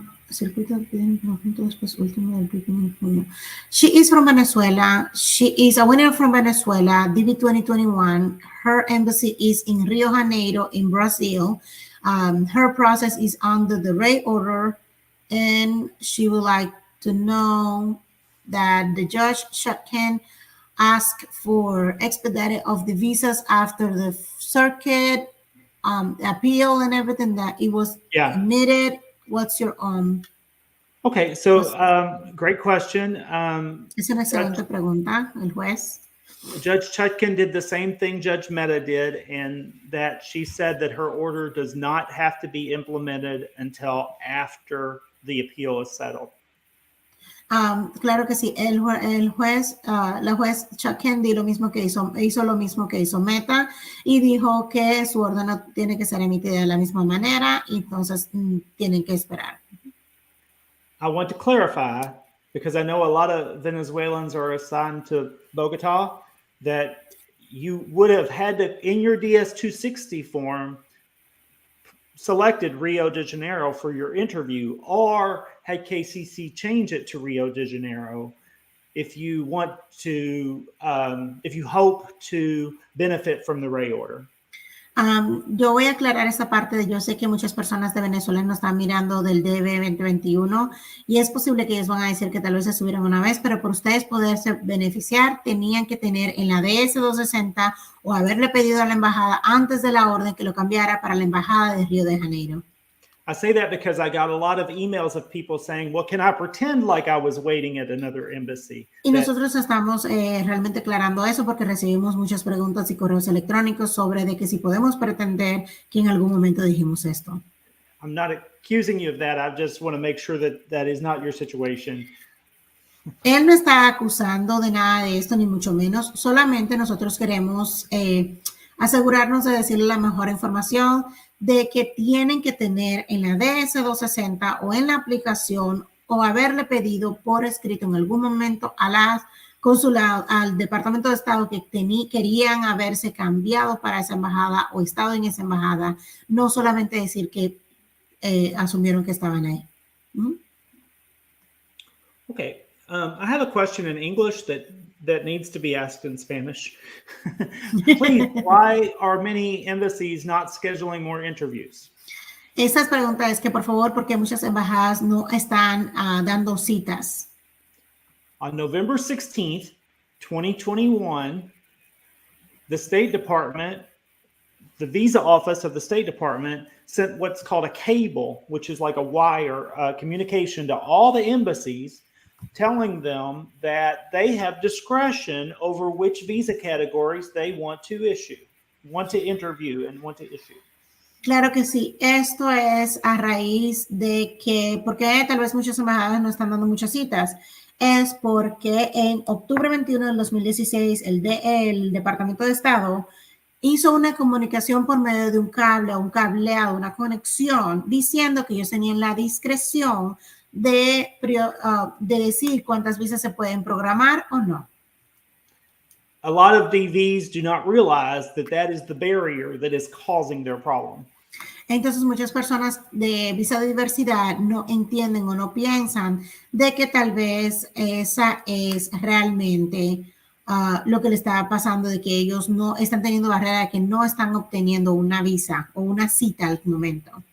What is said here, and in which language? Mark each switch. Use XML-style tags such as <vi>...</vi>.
<es>Circuito de conjunto después último del briefing en junio.</es> <en>She is from Venezuela. She is a winner from Venezuela, DB 2021. Her embassy is in Rio Janeiro in Brazil. Her process is under the rate order and she would like to know that the judge can ask for expedited of the visas after the circuit appeal and everything that it was admitted. What's your Okay, so great question.</en> <es>Es una excelente pregunta, el juez.</es> <en>Judge Chutkan did the same thing Judge Mehta did, and that she said that her order does not have to be implemented until after the appeal is settled.</en> <es>Claro que sí, la juez Chuck Kennedy lo mismo que hizo lo mismo que hizo Mehta y dijo que su orden no tiene que ser emitida de la misma manera y entonces tienen que esperar.</es> <en>I want to clarify, because I know a lot of Venezuelans are assigned to Bogota, that you would have had to, in your DS-260 form, selected Rio de Janeiro for your interview, or had KCC change it to Rio de Janeiro if you want to, if you hope to benefit from the Ray order.</en> <es>Yo voy a aclarar esta parte. Yo sé que muchas personas de Venezuela nos están mirando del DB 2021 y es posible que ellos van a decir que tal vez se subieron una vez, pero por ustedes poderse beneficiar tenían que tener en la DS-260 o haberle pedido a la embajada antes de la orden que lo cambiara para la embajada de Río de Janeiro.</es> <en>I say that because I got a lot of emails of people saying, well, can I pretend like I was waiting at another embassy?</en> <es>Y nosotros estamos realmente aclarando eso porque recibimos muchas preguntas y correos electrónicos sobre de que si podemos pretender que en algún momento dijimos esto.</es> <en>I'm not accusing you of that. I just want to make sure that that is not your situation.</en> <es>Él no está acusando de nada de esto, ni mucho menos. Solamente nosotros queremos asegurarnos de decirle la mejor información de que tienen que tener en la DS-260 o en la aplicación o haberle pedido por escrito en algún momento a la consulado, al Departamento de Estado que querían haberse cambiado para esa embajada o estado en esa embajada, no solamente decir que asumieron que estaban ahí.</es> <en>Okay, I have a question in English that needs to be asked in Spanish. Please, why are many embassies not scheduling more interviews?</en> <es>Esta pregunta es que, por favor, porque muchas embajadas no están dando citas.</es> <en>On November 16th, 2021, the State Department, the visa office of the State Department sent what's called a cable, which is like a wire communication to all the embassies, telling them that they have discretion over which visa categories they want to interview and want to issue.</en> <es>Claro que sí. Esto es a raíz de que, porque tal vez muchas embajadas no están dando muchas citas, es porque en octubre 21 del 2016 el Departamento de Estado hizo una comunicación por medio de un cable o un cableado, una conexión, diciendo que ellos tenían la discreción de decir cuántas visas se pueden programar o no.</es> <en>A lot of DVs do not realize that that is the barrier that is causing their problem.</en> <es>Entonces, muchas personas de visa de diversidad no entienden o no piensan de que tal vez esa es realmente lo que le está pasando, de que ellos no están teniendo barrera, de que no están obteniendo una visa o una cita al momento.</es>